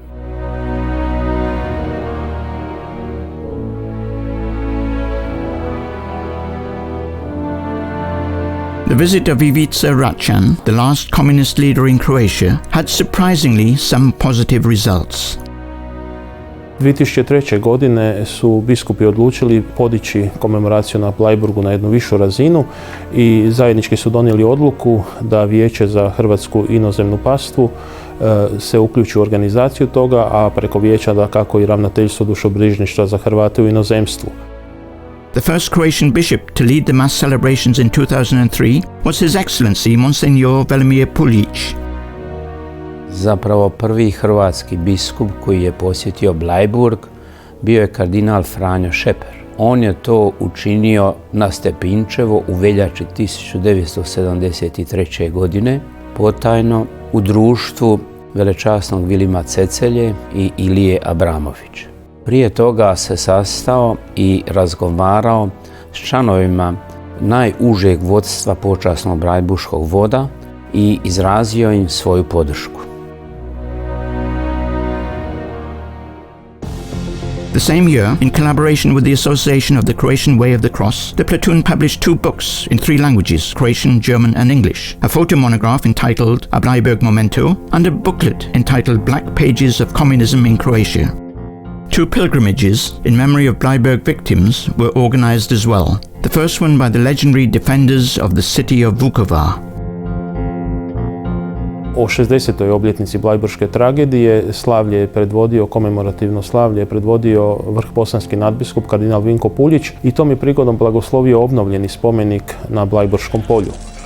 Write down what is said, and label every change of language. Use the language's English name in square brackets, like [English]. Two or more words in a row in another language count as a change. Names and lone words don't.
[English] The visit of Ivica Račan, the last communist leader in Croatia, had surprisingly some positive results. [Croatian] 2003. godine su biskupi odlučili podići komemoraciju na Bleiburgu na jednu višu razinu i zajednički su donijeli odluku da Vijeće za hrvatsku inozemnu pastvu se uključi u organizaciju toga, a preko vijeća dakako i ravnateljstvo dušobrižništva za Hrvate u inozemstvu. [English] The first Croatian bishop to lead the mass celebrations in 2003 was His Excellency Monsignor Velimir Puljic. [Croatian] Zapravo prvi hrvatski biskup koji je posjetio Bleiburg bio je kardinal Franjo Šeper. On je to učinio na Stepinčevo u veljači 1973. godine, potajno u društvu velečasnog Vilima Cecelje i Ilije Abramovića. Prije toga se sastao i razgovarao s članovima najužeg vodstva počasnog blajburškog voda i izrazio im svoju podršku. [English] The same year, in collaboration with the Association of the Croatian Way of the Cross, the platoon published 2 books in 3 languages, Croatian, German and English, a photo monograph entitled A Bleiburg Memento and a booklet entitled Black Pages of Communism in Croatia. 2 pilgrimages in memory of Bleiburg victims were organized as well, the first one by the legendary defenders of the city of Vukovar. [Croatian] O 60. obljetnici Bleiburške tragedije slavlje je predvodio, komemorativno slavlje je predvodio vrhbosanski nadbiskup kardinal Vinko Puljić i tom je prigodom blagoslovio obnovljeni spomenik na Bleiburškom polju.